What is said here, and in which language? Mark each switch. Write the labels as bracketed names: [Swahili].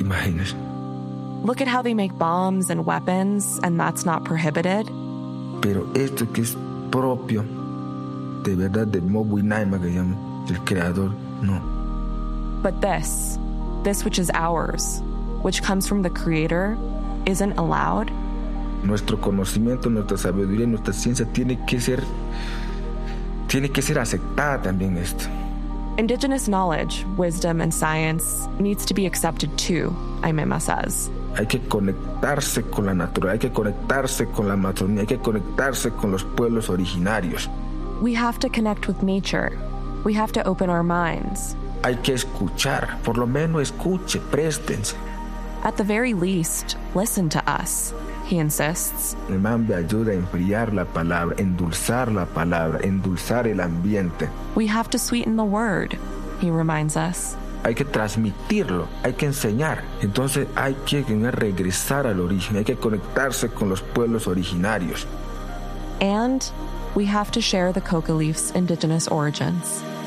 [English] Look at how they make bombs and weapons, and that's not prohibited. [Spanish] Pero esto que es propio, de verdad, de Mobuinaima, que llaman, del creador, no. [English] But this which is ours, which comes from the creator, isn't allowed. [Spanish] Nuestro conocimiento, nuestra sabiduría, nuestra ciencia tiene que ser aceptada también esto. [English] Indigenous knowledge, wisdom, and science needs to be accepted too, Aymema says. [Spanish] Hay que conectarse con la naturaleza, hay que conectarse con la Amazonía, hay que conectarse con los pueblos originarios. [English] We have to connect with nature. We have to open our minds. [Spanish] Hay que escuchar, por lo menos escuche, préstense. [English] At the very least, listen to us, he insists. [Spanish] El mambe ayuda a enfriar la palabra, endulzar el ambiente. [English] We have to sweeten the word, he reminds us. [Spanish] Hay que transmitirlo, hay que enseñar. Entonces hay que regresar al origen, hay que conectarse con los pueblos originarios. [English] And we have to share the coca leaf's indigenous origins.